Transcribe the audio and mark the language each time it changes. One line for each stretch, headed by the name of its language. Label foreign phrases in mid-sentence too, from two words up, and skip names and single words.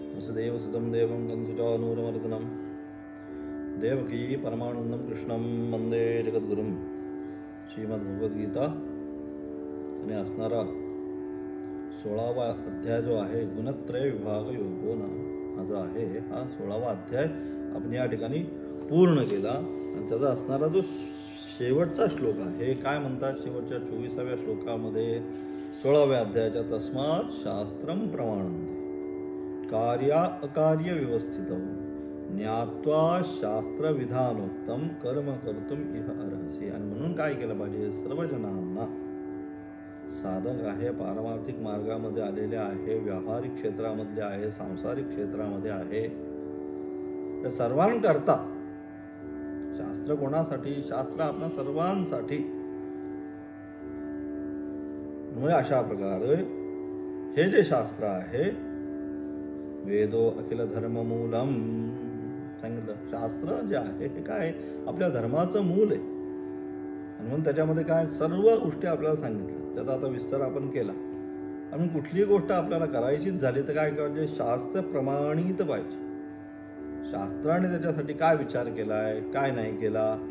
Sanskrit: वसुदेवसुतं देवं कंसचानूरमर्दनं देवकी परमानंदं कृष्णं वंदे जगद्गुरुं.
Marathi: श्रीमद्भगवद्गीता आणि असणारा 16वा अध्याय जो आहे गुणत्रय विभाग योगो हा जो आहे हा 16वा अध्याय आपण या ठिकाणी पूर्ण केला. आणि त्याचा असणारा जो शेवटचा श्लोक आहे काय म्हणतात शेवटच्या 24व्या श्लोकामध्ये 16व्या अध्यायाच्या
Sanskrit: तस्मात् शास्त्रं प्रमाणन्ते कार्या अकार्य व्यवस्थित ज्ञात्वा शास्त्र विधानोक्तम कर्म कर्तुम इह अर्हसि.
Marathi: आणि म्हणून काय केलं पाहिजे सर्व जनांना साधक आहे पारमार्थिक मार्गामध्ये आलेले आहे व्यावहारिक क्षेत्रामध्ये आहे सांसारिक क्षेत्रामध्ये आहे त्या सर्वांकरता शास्त्र कोणासाठी शास्त्र आपल्या सर्वांसाठी. म्हणजे अशा प्रकारे हे जे शास्त्र आहे
Sanskrit: वेदो अखिल धर्म मूलम
Marathi: सांगितलं. शास्त्र जे आहे हे काय आपल्या धर्माचं मूल आहे आणि म्हणून त्याच्यामध्ये काय सर्व गोष्टी आपल्याला सांगितल्या त्याचा आता विस्तार आपण केला. आणि कुठलीही गोष्ट आपल्याला करायचीच झाली तर काय करायचे शास्त्र प्रमाणित पाहिजे. शास्त्राने त्याच्यासाठी काय विचार केलाय काय नाही केला.